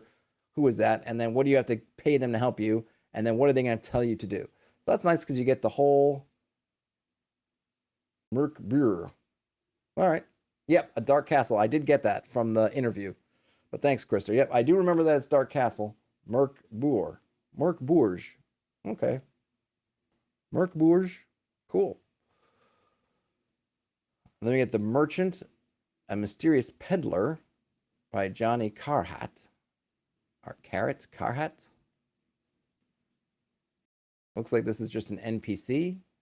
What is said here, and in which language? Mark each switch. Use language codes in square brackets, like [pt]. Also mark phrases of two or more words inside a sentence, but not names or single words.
[en] Who is that? And then what do you have to pay them to help you? And then what are they going to tell you to do? So that's nice because you get the whole MÖRK BORG. All right. Yep, a Dark Castle. I did get that from the interview. But thanks, Krister. Yep, I do remember that it's Dark Castle. MÖRK BORG. MÖRK BORG. Okay. MÖRK BORG. Cool. Then we get The Merchant, A Mysterious Peddler by Johnny Carhat. Or Carhat. Looks like this is just an NPC.